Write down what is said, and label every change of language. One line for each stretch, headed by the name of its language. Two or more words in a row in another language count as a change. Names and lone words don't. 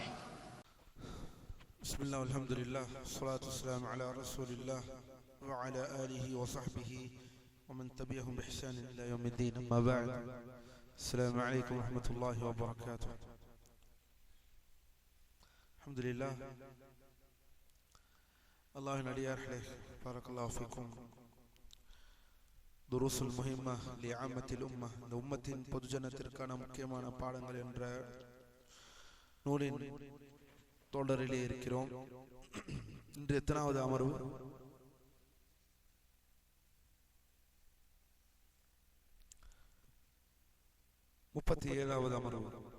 Arabic: بسم الله والحمد لله والصلاة والسلام على رسول الله وعلى آله وصحبه ومن تبعهم بإحسان إلى يوم الدين. أما بعد، السلام عليكم ورحمة الله وبركاته. الحمد لله. الله நடிகார்களே, بارك الله فيكم.
Tamil: துருசுல் முஹிம்ம லிஅம்மத்தில் உம்ம, இந்த உம்மத்தின் பொதுஜனத்திற்கான முக்கியமான பாடங்கள் என்ற நூலின் தொடரிலே இருக்கிறோம். இன்று எத்தனாவது அமர்வு? 37வது அமர்வு.